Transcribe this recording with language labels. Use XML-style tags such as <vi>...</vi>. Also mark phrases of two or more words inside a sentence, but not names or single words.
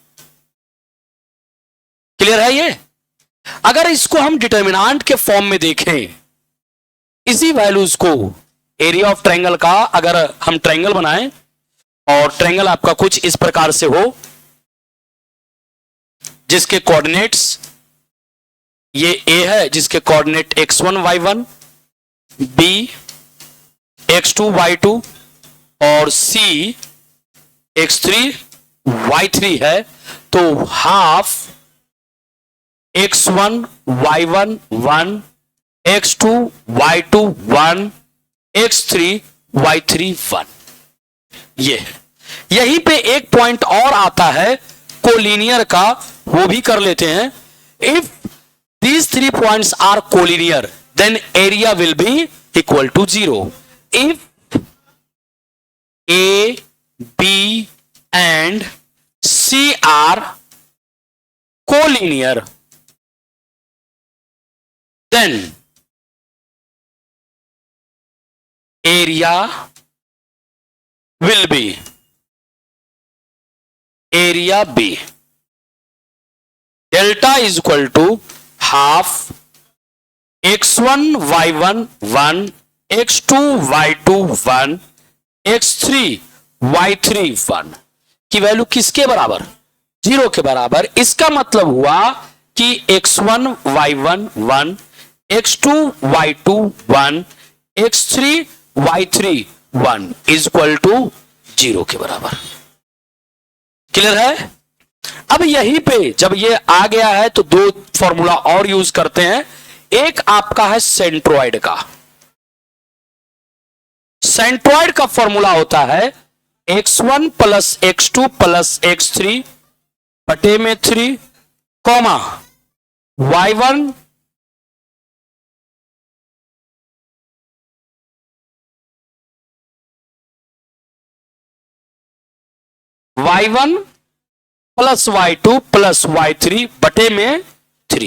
<hi>क्लियर है ये? अगर इसको हम डिटर्मिनेंट के फॉर्म में देखें, इसी वैल्यूज को</hi> <en>area of triangle</en> <hi>का अगर हम ट्रायंगल बनाएं और ट्रायंगल आपका कुछ इस प्रकार से हो जिसके कोऑर्डिनेट्स ये A है, जिसके कोऑर्डिनेट x1 y1, B x2 y2 और C x3 y3 है, तो हाफ x1 y1 1, x2 y2 1, x3 y3 1। ये यहीं पे एक पॉइंट और आता है कोलिनियर का, वो भी कर लेते हैं।</hi> <en>इफ these 3 points are collinear then area will be equal to 0. If A, B and C are collinear then area will be area B. Delta is equal to half x1 y1 1, x2 y2 1, x3 y3 1 की वैल्यू</en> <hi>किसके बराबर? 0 के बराबर। इसका मतलब हुआ कि x1 y1 1, x2 y2 1, x3 y3 1</hi> <en>is equal to</en> <hi>0 के बराबर। क्लियर है? अब यहीं पे जब ये आ गया है तो 2 फॉर्मूला और यूज करते हैं। एक आपका है सेंट्रोइड का। सेंट्रोइड का फॉर्मूला होता है x1 प्लस x2 प्लस x3 बटे में 3 कॉमा y1 प्लस y2 प्लस y3 बटे में 3।</hi>